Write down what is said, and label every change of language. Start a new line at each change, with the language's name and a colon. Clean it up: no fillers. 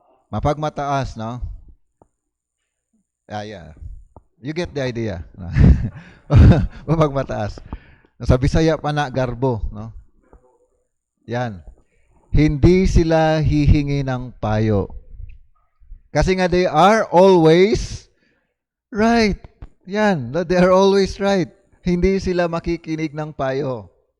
Filipino: Mapagmataas, no?
English: Yeah. You get the idea. No? Mapagmataas.
Filipino: Sa Bisaya pa na garbo, no? Yan. Hindi sila hihingi ng payo. Kasi nga
English: they are always right. Yan, they are always right.
Filipino: Hindi sila makikinig ng payo.